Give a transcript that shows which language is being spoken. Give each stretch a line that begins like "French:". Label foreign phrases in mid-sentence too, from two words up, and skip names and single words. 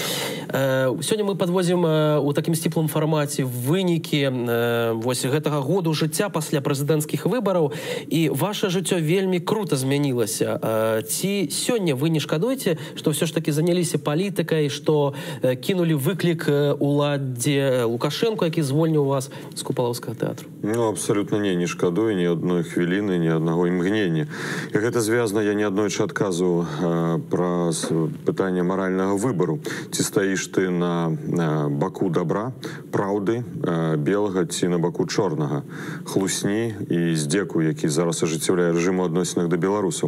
Belarusian: Сёння мы подвозим у такім сціплым фармаце вынікі вось гэтага году жыцця пасля прэзідэнцкіх выбараў. І ваше жыццё вельмі крута змянілася. Ці сёння вы не шкадуеце, што ўсё ж таки заняліся палітыкай, што кінулі выклік уладзе Лукашенко, які звольніў вас з Купалаўскага тэатру? Ну, абсолютно не шкадую
Russian: ни одной
Belarusian: хвіліны,
Russian: ни одного
Belarusian: імгнення. І гэта звязана, я не аднойчы адказваў пра пытанне маральнага выбару. Ці стаіш ты на баку добра, праўды, белага, ці на баку чорнага, хлусні і здзеку, які зараз ажыццяўляе рэжым у адносінах да беларусаў.